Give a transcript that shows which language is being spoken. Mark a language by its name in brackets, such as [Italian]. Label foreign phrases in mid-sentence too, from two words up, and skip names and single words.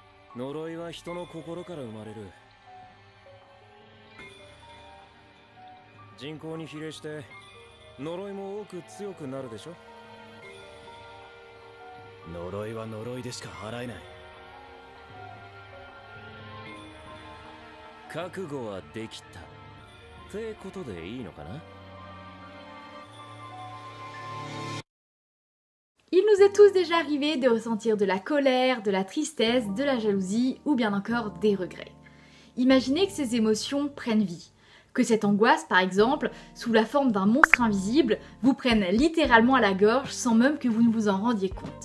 [Japanese] 呪いは人の心から生まれる。人口に比例して呪いも多く強くなるでしょ。呪いは呪いでしか払えない。覚悟はできたってことでいいのかな。 [French] Il nous est tous déjà arrivé de ressentir de la colère, de la tristesse, de la jalousie ou bien encore des regrets. Imaginez que ces émotions prennent vie. Que cette angoisse, par exemple, sous la forme d'un monstre invisible, vous prenne littéralement à la gorge sans même que vous ne vous en rendiez compte.